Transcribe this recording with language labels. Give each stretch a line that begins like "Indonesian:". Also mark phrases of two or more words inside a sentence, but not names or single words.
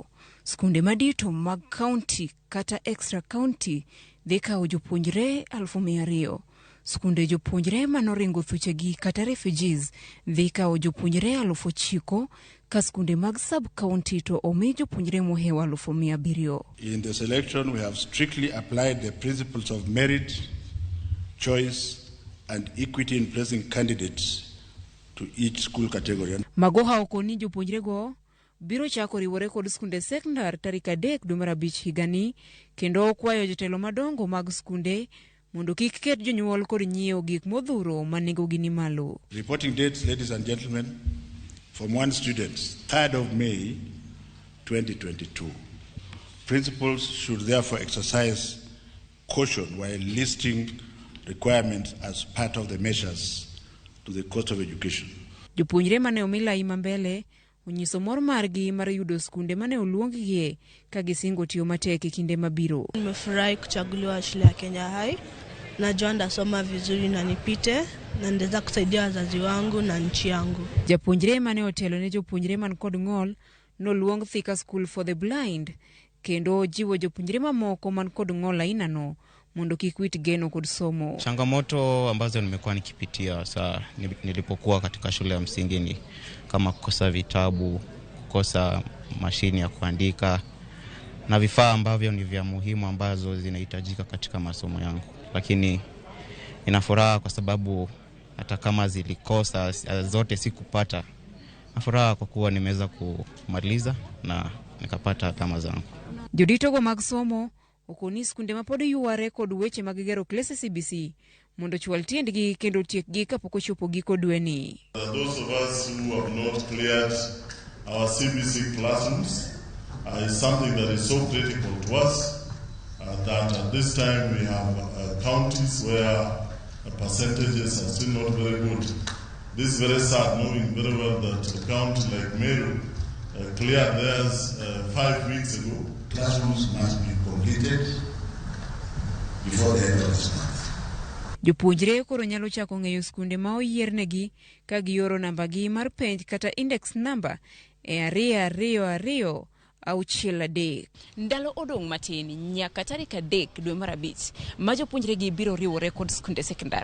Luo (Kenya and Tanzania): Sikunde madito mag county kata
English: extra county
Luo (Kenya and Tanzania): dhi kawo jopuonjre 200,000. Sikunde jopuonjre manoringo thuchegi kata refugees dhi kawo jopuonjre 9,000 ka sikunde mag sub-county to omi jopuonjre mohewa 700,000.
English: In the selection, we have strictly applied the principles of merit, choice, and equity in placing candidates to each school category.
Luo (Kenya and Tanzania): Magoha okoni jopuonjre go biro chako riwore kod sikunde sekondar tarik 3 dwe mar 5 higani, kendo okwayo jotelo madongo mag sikunde mondo kik ket jonyuol kod nyiewo gik modhuro ma nengogi ni malo.
English: Reporting dates, ladies and gentlemen, Form 1 students, 3rd of May 2022. Principals should therefore exercise caution while listing requirements as part of the measures to the cost of education.
Luo (Kenya and Tanzania): Jopuonjre mane omila ima mbele onyiso mor margi mar yudo sikunde mane oluongie ka gisingo tiyo matek e kinde mabiro.
Swahili: Nimefurahi kuchaguliwa shule ya Kenya High. Najua ndasoma vizuri na nipite na ndeza kusaidia wazazi wangu na nchi yangu.
Luo (Kenya and Tanzania): Japuonjre mane otelo ne jopuonjre man kod ng'ol noluong Thika School for the Blind, kendo jiwo jopuonjre mamoko man kod ng'ol ainano mondo kik wit geno kod somo.
Swahili: Changamoto ambazo nimekuwa nikipitia nilipokuwa katika shule ya msingi ni kama kukosa vitabu, kukosa mashini ya kuandika na vifaa ambavyo ni vya muhimu ambazo zinahitajika katika masomo yangu. Lakini ninafuraha kwa sababu hata kama zilikosa zote sikupata, nafuraha kwa kuwa nimeweza kumaliza na nikapata alama zangu.
Luo (Kenya and Tanzania): Jodito go mag somo okoni sikunde mapod yuare kod weche mag gero klase CBC mondo chwal tiendgi kendo tiekgi kapok ochopo giko dweni.
English: Those of us who have not cleared our CBC classrooms is something that is so critical to us that at this time we have counties where percentages are still not very good. This is very sad, knowing very well that a county like Meru cleared theirs 5 weeks ago. Classrooms must be completed before the end of this month.
Luo (Kenya and Tanzania): Jopuonjre koro nyalo chako ng'eyo sikunde ma oyiernegi ka gioro nambagi mar penj kata
English: index number
Luo (Kenya and Tanzania): e 222 6 Ndalo odong' matin nyaka tarik 3 dwe mar 5 ma jopuonjregi biro riwore kod sikunde sekondar.